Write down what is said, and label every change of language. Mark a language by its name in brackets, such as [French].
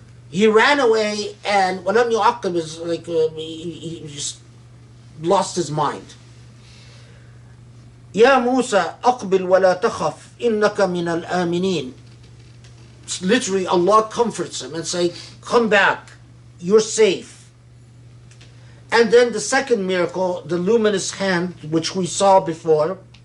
[English] He ran away, and [Arabic] ولم يعقب [English] is like he just lost his mind. [Arabic] يا موسى أقبل ولا تخف إنك من الآمنين. [English] It's literally Allah comforts him and say, come back, you're safe. And then the second miracle, the luminous hand, which we saw before.